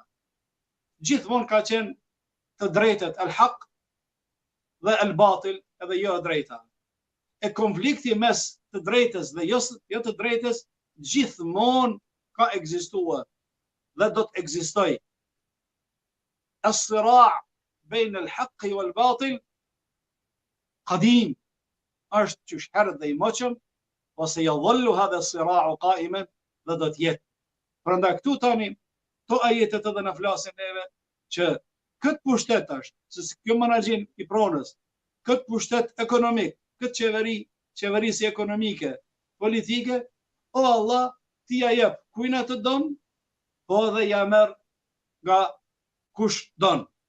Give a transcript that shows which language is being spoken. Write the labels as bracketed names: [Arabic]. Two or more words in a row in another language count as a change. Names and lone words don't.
[Albanian] Gjithmonë ka qenë të drejtet al-haq dhe al-batil, edhe jo e drejta. E konflikti mes të drejtës dhe jo të drejtës gjithmonë ka ekzistuar dhe do të ekzistojë. [Arabic] الصراع بين الحق والباطل قديم, [Albanian] është qysh herët dhe i moqëm, ose [Arabic] يظل هذا الصراع قائما, [Albanian] dhe do të jetë. Prandaj këtu tani, to ajetet edhe na flasin neve që këtë pushtet është, se kjo menaxhim i pronës, këtë pushtet ekonomik, këtë qeverisje ekonomike, politike, o Allah, ti ja jep kujna të don, po dhe ja merr nga kush don.